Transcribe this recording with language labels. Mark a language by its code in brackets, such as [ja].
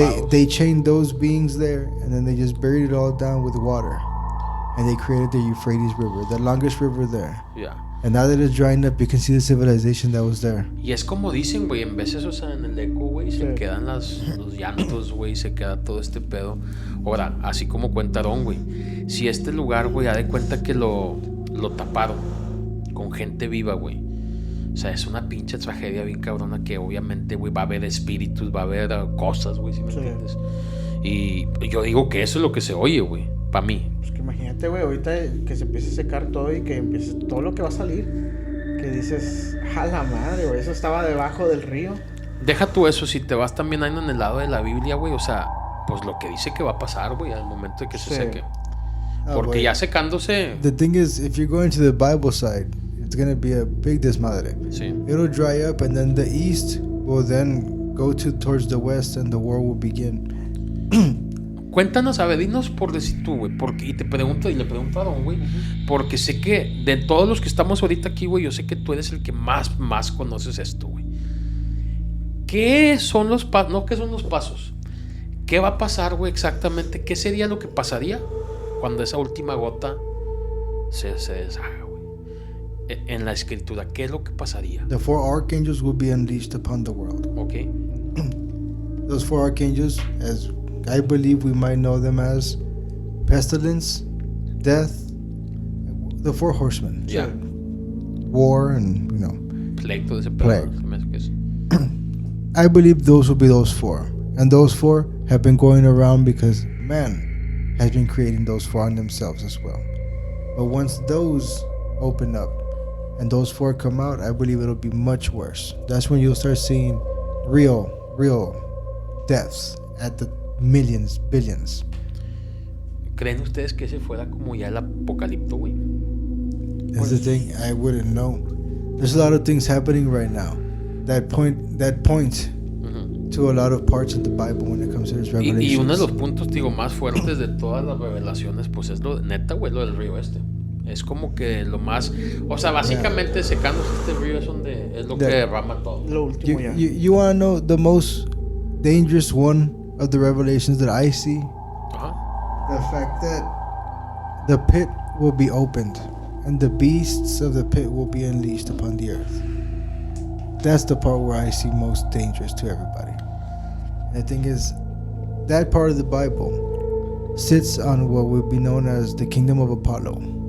[en] They chained those beings there, and then they just buried it all down with water, and they created the Euphrates River, the longest river there. Yeah. And now that it's drying up, you can see the civilization that was there. [es] Y es como dicen, güey, en veces, o sea, en el eco, güey, se quedan los llantos, güey, se queda todo este pedo. Ahora, así como cuenta Don, güey, si este lugar, güey, ha de cuenta que lo taparon con gente viva, güey. O sea, es una pinche tragedia bien cabrona que obviamente, güey, va a haber espíritus, va a haber cosas, güey, ¿sí me entiendes? Y yo digo que eso es lo que se oye, güey, para mí. Pues que imagínate, güey, ahorita que se empiece a secar todo y que empiece todo lo que va a salir, que dices, a la madre, güey, eso estaba debajo del río. Deja tú eso, si te vas también ahí en el lado de la Biblia, güey, o sea, pues lo que dice que va a pasar, güey, al momento de que se seque. Porque ya secándose... [en] The thing is, if you're going to the Bible side, it's going to be a big desmadre. [es] Sí. [en] It'll dry up, and then the east will then go towards the west, and the war will begin. [es] Cuéntanos, a ver, dinos por decir tú, güey, porque, y le pregunto a Don, güey, porque sé que de todos los que estamos ahorita aquí, güey, yo sé que tú eres el que más conoces esto, güey. ¿Qué son los pasos? No, ¿qué son los pasos? ¿Qué va a pasar, güey, exactamente? ¿Qué sería lo que pasaría cuando esa última gota se deshaga, güey? En la escritura, ¿qué es lo que pasaría? [en] The 4 archangels will be unleashed upon the world. Ok. Those 4 archangels, as I believe we might know them as pestilence, death, the 4 horsemen. Yeah. War and, [es] Plague, todo ese [en] Plague. [es] pedo. [en] I believe those will be those 4. And those 4 have been going around because man has been creating those 4 on themselves as well. But once those open up and those 4 come out, I believe it'll be much worse. That's when you'll start seeing real deaths at the millions, billions. [es] ¿Creen ustedes que ese fuera como ya el apocalipto, güey? [en] That's the thing, I wouldn't know. There's a lot of things happening right now that point to a lot of parts of the Bible when it comes to its revelations. [es] Y uno de los puntos, digo, más fuertes de todas las revelaciones, pues es lo neta, güey, lo del río este. Es como que lo más, o sea, básicamente secándose este río es lo que derrama todo. Lo último ya. [en] You want to know the most dangerous one of the revelations that I see? The fact that the pit will be opened and the beasts of the pit will be unleashed upon the earth. That's the part where I see most dangerous to everybody. And the thing is, that part of the Bible sits on what would be known as the kingdom of Apollo.